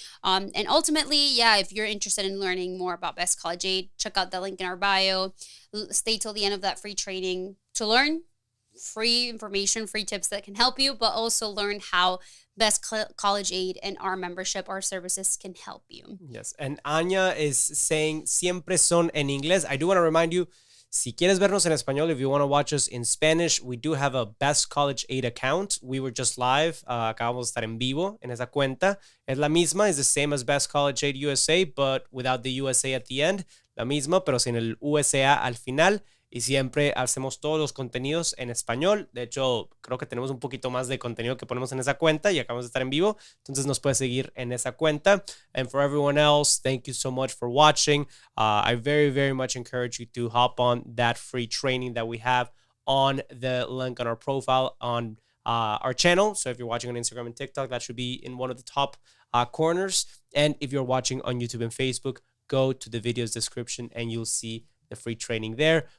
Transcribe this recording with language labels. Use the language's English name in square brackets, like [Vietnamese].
[English] And ultimately, yeah, if you're interested in learning more about Best College Aid, check out the link in our bio. Stay till the end of that free training to learn free information, free tips that can help you, but also learn how Best College Aid and our membership, our services can help you. Yes, and Anya is saying [Spanish] siempre son en inglés. [English] I do want to remind you, [Spanish] si quieres vernos en español, [English] if you want to watch us in Spanish, we do have a Best College Aid account. We were just live. [Spanish] Acabamos de estar en vivo en esa cuenta. Es la misma, es [English] the same as Best College Aid USA, but without the USA at the end. [Spanish] La misma, pero sin el USA al final. Y siempre hacemos todos los contenidos en español. De hecho, creo que tenemos un poquito más de contenido que ponemos en esa cuenta y acabamos de estar en vivo. Entonces nos puedes seguir en esa cuenta. [English] And for everyone else, thank you so much for watching. I very, very much encourage you to hop on that free training that we have on the link on our profile on our channel. So if you're watching on Instagram and TikTok, that should be in one of the top corners. And if you're watching on YouTube and Facebook, go to the video's description and you'll see the free training there.